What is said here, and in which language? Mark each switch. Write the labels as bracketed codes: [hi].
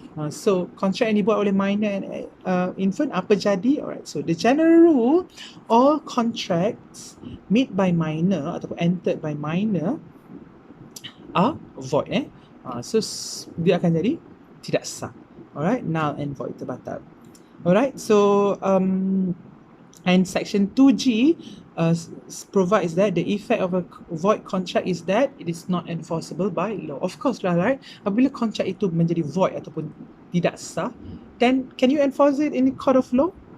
[ms] So kontrak yang dibuat oleh [en] minor and infant, [ms] apa jadi? [en] Alright, so the general rule, all contracts made by minor [ms] ataupun [en] entered by minor are void. [ms] So dia akan jadi tidak sah. [en] Alright, null and void, [ms] terbatal. [en] Alright, so and section 2G provides that the effect of a void contract is that it is not enforceable by law. Of course lah, right? [ms] Apabila kontrak itu menjadi [en] void [ms] ataupun tidak sah, [en] then can you enforce it in the court of law?